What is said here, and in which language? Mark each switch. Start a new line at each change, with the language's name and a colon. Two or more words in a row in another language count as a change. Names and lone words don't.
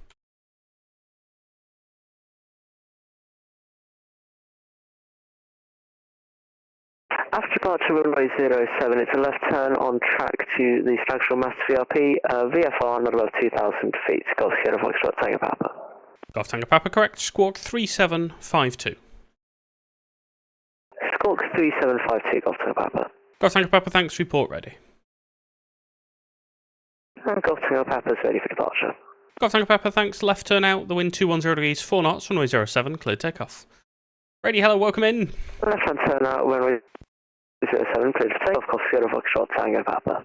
English: After departure runway 07, it's a left turn on track to the Stagshore Mast VRP, VFR not above 2,000 feet, Golf Sierra Foxtrot Tango Papa. Golf Tango Papa, correct, squawk 3752. Squawk 3752, Golf Tango Papa. Golf Tango Papa, thanks, report ready. And Golf Tango Papa's ready for departure. Golf Tango Papa, thanks, left turn out, the wind 210 degrees, 4 knots, runway 07, clear takeoff. Ready, hello, welcome in. Left hand turn out, runway 07, cleared for takeoff, Golf Sierra Foxtrot Tango Papa.